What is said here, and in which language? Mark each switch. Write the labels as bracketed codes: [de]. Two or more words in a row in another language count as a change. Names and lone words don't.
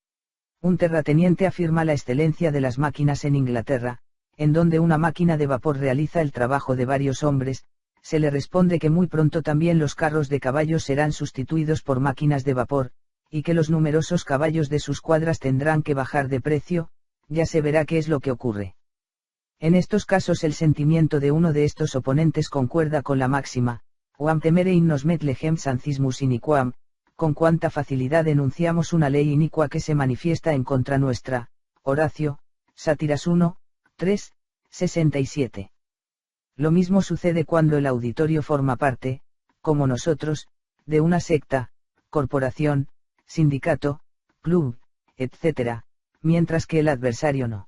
[es] Un terrateniente afirma la excelencia de las máquinas en Inglaterra, en donde una máquina de vapor realiza el trabajo de varios hombres, se le responde que muy pronto también los carros de caballos serán sustituidos por máquinas de vapor, y que los numerosos caballos de sus cuadras tendrán que bajar de precio, ya se verá qué es lo que ocurre. En estos casos el sentimiento de uno de estos oponentes concuerda con la máxima, [la] Oam temere in nos met legem sancismus iniquam, [es] con cuánta facilidad enunciamos una ley inicua que se manifiesta en contra nuestra. Horacio, Sátiras 1, 3, 67. Lo mismo sucede cuando el auditorio forma parte, como nosotros, de una secta, corporación, sindicato, club, etc., mientras que el adversario no.